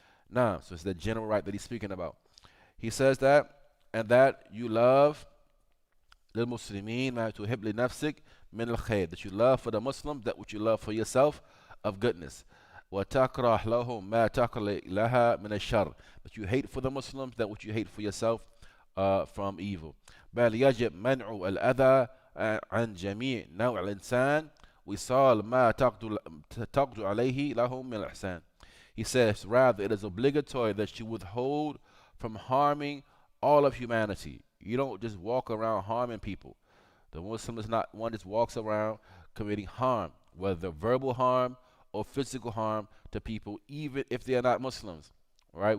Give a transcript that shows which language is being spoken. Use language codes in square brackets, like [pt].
[en] Now, so it's the general right that he's speaking about. He says that, and that you love [ar] للمسلمين ما تحب لنفسك من الخير, [en] that you love for the Muslims that which you love for yourself of goodness. [ar] وتكره لهم ما تكره لها من الشر, [en] that you hate for the Muslims that which you hate for yourself from evil. [ar] بل يجب منع الأذى عن جميع نوع الإنسان وصال ما تقدر عليه لهم من الإحسان. [en] He says, rather, it is obligatory that you withhold from harming all of humanity. You don't just walk around harming people. The Muslim is not one that walks around committing harm, whether verbal harm or physical harm to people, even if they are not Muslims. Right?